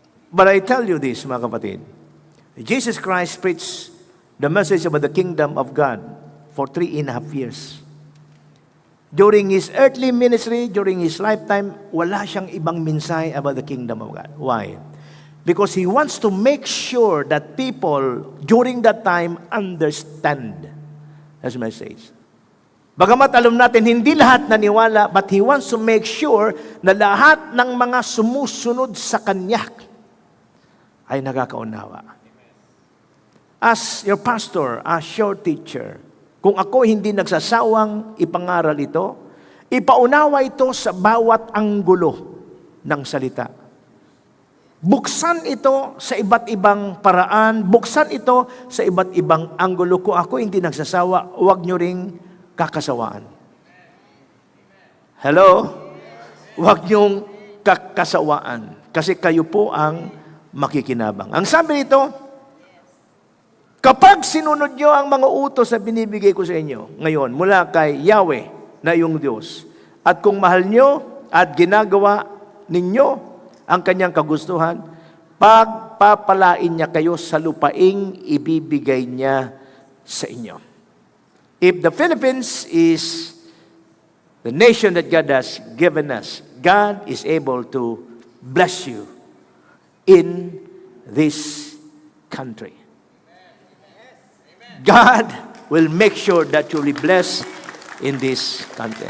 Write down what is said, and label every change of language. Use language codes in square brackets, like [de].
[en] But I tell you this, [tl] mga kapatid, [en] Jesus Christ preached the message about the kingdom of God for 3.5 years. During His earthly ministry, during His lifetime, [tl] wala siyang ibang mensahe [en] about the kingdom of God. Why? Because He wants to make sure that people during that time understand His message. [tl] Bagamat alam natin, hindi lahat naniwala, [en] but He wants to make sure [tl] na lahat ng mga sumusunod sa Kanya ay nakakaunawa. [en] As your pastor, as your teacher, [tl] kung ako hindi nagsasawang ipangaral ito, ipaunawa ito sa bawat anggulo ng salita. Buksan ito sa iba't ibang paraan, buksan ito sa iba't ibang anggulo. Kung ako hindi nagsasawa, huwag nyo ring kakasawaan. Hello? Huwag nyong kakasawaan. Kasi kayo po ang makikinabang. Ang sabi nito, kapag sinunod nyo ang mga utos na binibigay ko sa inyo ngayon, mula kay Yahweh na iyong Diyos, at kung mahal nyo at ginagawa ninyo ang kanyang kagustuhan, pagpapalain niya kayo sa lupaing ibibigay niya sa inyo. [en] If the Philippines is the nation that God has given us, God is able to bless you in this country. God will make sure that you'll be blessed in this country.